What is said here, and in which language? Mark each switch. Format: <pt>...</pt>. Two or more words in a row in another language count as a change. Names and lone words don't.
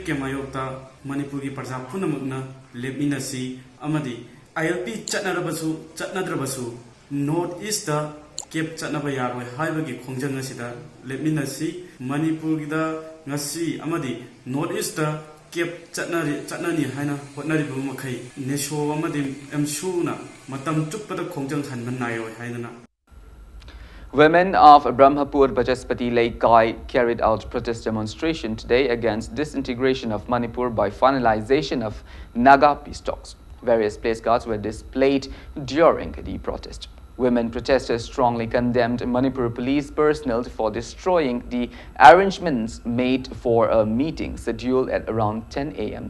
<mni>ke mayokta Manipur gi parja punamukna lepminasi amadi ILP chatnadrabasu North East da Cape chatnaba yaroi haibagi khongjang asida lepminasi Manipur gi da ngasi amadi North East da Cape chatnani haina hotnari bu makai nesho amadi MSU na matam chuppada khongjang hanban nayo haina.</mni> <en>Women of Brahmapur Bajaspati Lake Kai carried out protest demonstration today against disintegration of Manipur by finalization of Naga peace talks. Various place cards were displayed during the protest. Women protesters strongly condemned Manipur police personnel for destroying the arrangements made for a meeting scheduled at around 10 a.m.</en>